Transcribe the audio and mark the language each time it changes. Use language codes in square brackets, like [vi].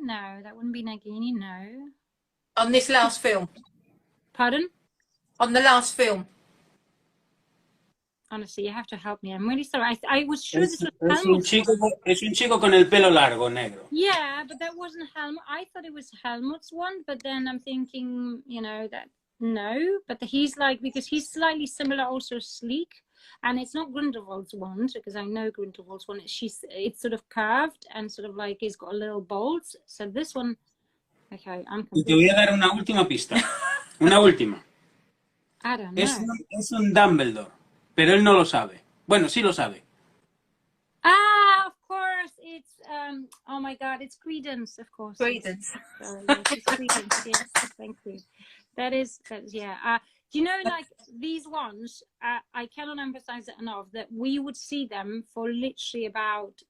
[en] No, that wouldn't be Nagini. No. On this last film. Pardon? On the last film. Honestly, you have to help me. I'm really sorry. I was sure this was Helmut. [es] Es un chico con el pelo largo, negro. [en] Yeah, but that wasn't Helmut. I thought it was Helmut's one, but then I'm thinking, you know, that no. But he's like, because he's slightly similar, also sleek. And it's not Grindelwald's one, because I know Grindelwald's one. It's sort of curved and sort of like it's got a little bolts. So this one... Okay, [es] y te voy a dar una última pista. Una última. [en] I don't know. [es] Es un Dumbledore, pero él no lo sabe. Bueno, sí lo sabe. [en] Of course, it's oh my God, it's Credence, of course. Credence. Sorry, yes, it's Credence. Yes, thank you. That is yeah. Do you know, like these ones? I cannot emphasize it enough that we would see them for literally about